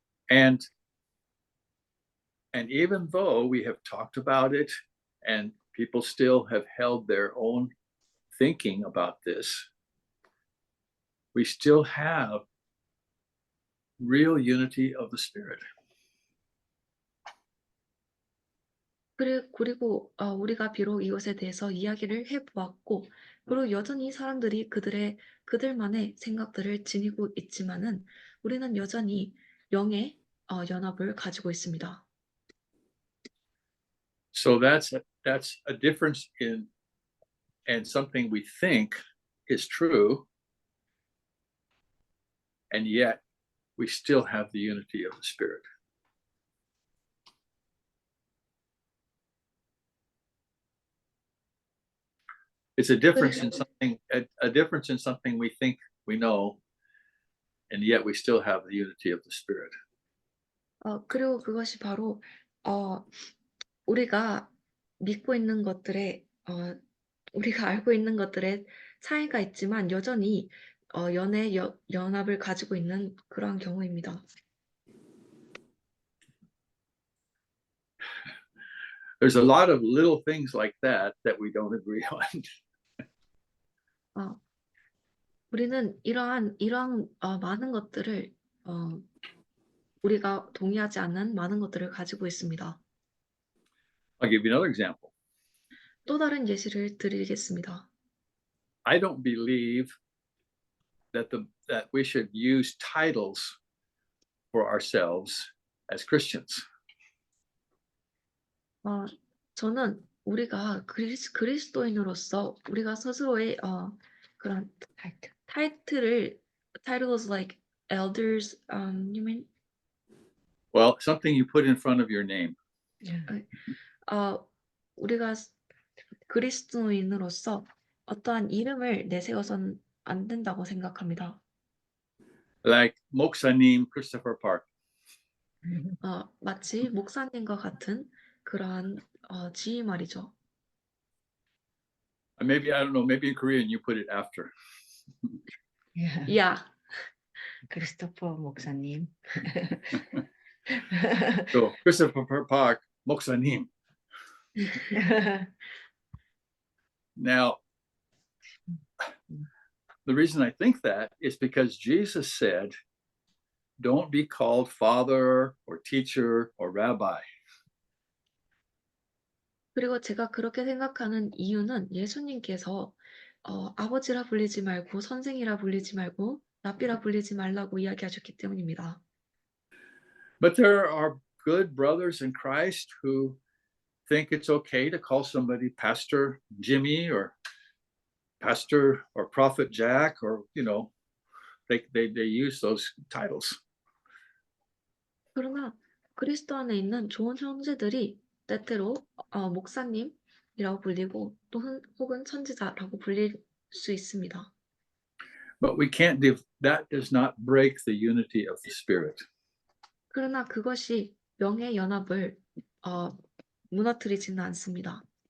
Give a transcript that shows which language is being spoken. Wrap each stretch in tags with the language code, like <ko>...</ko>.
<en>And even though we have talked about it and people still have held their own thinking about this, we still have real unity of the Spirit.</en> <ko>그리고 우리가 비록 이것에 대해서 이야기를 해보았고 그리고 여전히 사람들이 그들만의 생각들을 지니고 있지만은 우리는 여전히 영의 연합을 가지고 있습니다.</ko> <en>So that's a difference in and something we think is true, and yet we still have the unity of the Spirit. It's a difference in something, a difference in something we think we know, and yet we still have the unity of the Spirit.</en> <ko>그리고 그것이 바로 우리가 믿고 있는 것들에 우리가 알고 있는 것들에 차이가 있지만 여전히 연의 연합을 가지고 있는 그러한 경우입니다.</ko> <en>There's a lot of little things like that we don't agree on.</en> <ko>우리는 이러한 많은 것들을 우리가 동의하지 않는 많은 것들을 가지고 있습니다.</ko> <en>I'll give you another example.</en> <ko>또 다른 예시를 드리겠습니다.</ko> <en>I don't believe that we should use titles for ourselves as Christians.</en> <ko>저는 우리가 그리스도인으로서 우리가 스스로의 그런</ko> <en>titles like elders, you mean? Well, something you put in front of your name.</en> <ko>우리가 그리스도인으로서 어떠한 이름을 내세워서는 안 된다고 생각합니다.</ko> <en>Like 목사님 Christopher Park.</en> <ko>마치 목사님과 같은 그러한 지위 말이죠.</ko> <en>Maybe, I don't know, maybe in Korean you put it after. Yeah.</en> <ko>크리스토퍼 목사님.</ko> <en>So Christopher Park, 목사님. Now, the reason I think that is because Jesus said, don't be called father or teacher or rabbi.</en> <ko>그리고 제가 그렇게 생각하는 이유는 예수님께서 아버지라 불리지 말고 선생이라 불리지 말고 랍비라 불리지 말라고 이야기하셨기 때문입니다.</ko> <en>But there are good brothers in Christ who think it's okay to call somebody Pastor Jimmy or Pastor or Prophet Jack, or they use those titles.</en> <ko>그러나 그리스도 안에 있는 좋은 형제들이 때때로 목사님이라고 불리고 또 혹은 선지자라고 불릴 수 있습니다.</ko> <en>But that does not break the unity of the Spirit.</en> <ko>그러나 그것이 영의 연합을 무너뜨리지는 않습니다.</ko>